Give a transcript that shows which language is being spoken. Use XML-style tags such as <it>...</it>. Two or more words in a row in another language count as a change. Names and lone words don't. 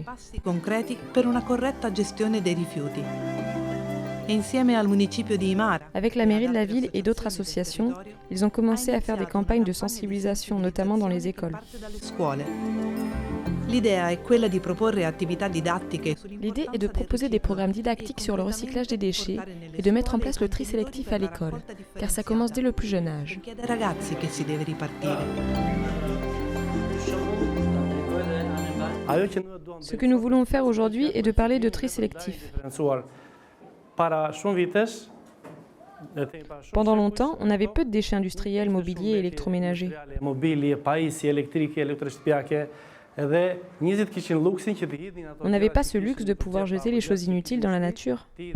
<it>Passi concreti per una corretta gestione dei rifiuti. E insieme al municipio di Imara,</it> <fr>Avec la mairie de la ville et d'autres associations, ils ont commencé à faire des campagnes de sensibilisation, notamment dans les écoles.</fr> <it>parte dalle scuole. L'idea è quella di proporre attività didattiche</it> <fr>L'idée est de proposer des programmes didactiques sur le recyclage des déchets et de mettre en place le tri sélectif à l'école, car ça commence dès le plus jeune âge.</fr> <it>Chiede ai ragazzi che si deve ripartire.</it> <fr>Ce que nous voulons faire aujourd'hui est de parler de tri sélectif. Pendant longtemps, on avait peu de déchets industriels, mobiliers et électroménagers. On n'avait pas ce luxe de pouvoir jeter les choses inutiles dans la nature.</fr>